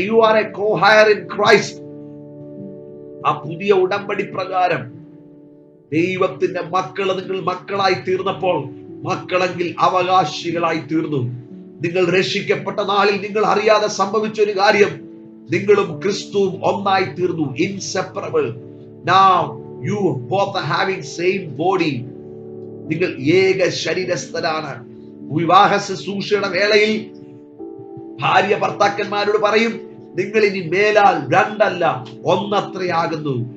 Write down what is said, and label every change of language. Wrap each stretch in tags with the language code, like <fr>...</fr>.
<en>You are a co-heir in Christ.</en> <ml>ആ പുതിയ ഉടമ്പടി പ്രകാരം ദൈവത്തിന്റെ മക്കള് നിങ്ങൾ മക്കളായി തീർന്നപ്പോൾ, മക്കളെങ്കിൽ അവകാശികളായി തീർന്നു. നിങ്ങൾ രക്ഷിക്കപ്പെട്ട നാളിൽ നിങ്ങൾ അറിയാതെ സംഭവിച്ച ഒരു കാര്യം, നിങ്ങളും ക്രിസ്തുവും ഒന്നായി തീർന്നു.</ml> <en>Inseparable. Now you both are having same body.</en> <ml>നിങ്ങൾ ഏക ശരീരസ്ഥരാണ്. വിവാഹ ശുശ്രൂഷയുടെ വേളയിൽ ഭാര്യ ഭർത്താക്കന്മാരോട് പറയും, നിങ്ങൾ ഇനി മേലാൽ രണ്ടല്ല ഒന്നത്രയാകുന്നു.</ml>